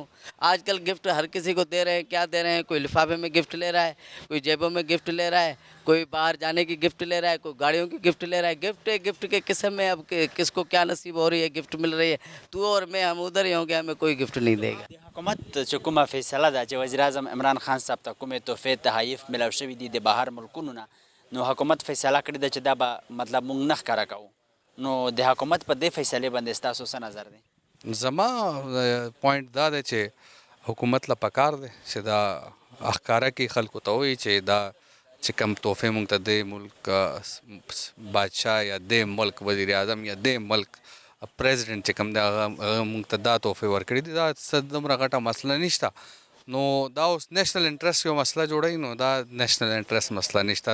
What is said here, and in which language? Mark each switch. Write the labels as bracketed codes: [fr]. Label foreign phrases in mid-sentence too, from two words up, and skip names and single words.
[ur] آج کل گفٹ ہر کسی کو دے رہے ہیں، کیا دے رہے ہیں؟ کوئی لفافے میں گفٹ لے رہا ہے، کوئی جیبوں میں گفٹ لے رہا ہے، کوئی باہر جانے کی گفٹ لے رہا ہے، کوئی گاڑیوں کی گفٹ لے رہا ہے۔ گفٹ کے قسم میں اب کس کو کیا نصیب ہو رہی ہے، گفٹ مل رہی ہے، تو اور میں ہم ادھر ہی ہوں گے، ہمیں کوئی گفٹ نہیں دے گا۔ [ps] حکومت چکما فیصلہ دا چې وزیر اعظم عمران خان صاحب ته کومې تحفې تحایف ملاو شوي دي د بهر ملکونو نه، نو حکومت فیصله کړې ده چې دا به مطلب موږ نه ښکاره کوو، نو د حکومت په دې فیصلې باندې ستاسو څه نظر دی؟ زما پوینټ دا دی چې حکومت له پکار دی چې دا اخکاره کې خلکو ته وایي چې دا چې کم تحفې مونږ ته د ملک بادشاه یا د ملک وزیر اعظم یا د ملک پریزیډنټ چې کوم دی هغه مونږ ته دا تحفې ورکړي دي، دا څه دومره غټه مسله نشته، نو دا اوس [en] National Interest [ps] یو مسله جوړوي، نو دا [en] National Interest [ps] مسله نشته۔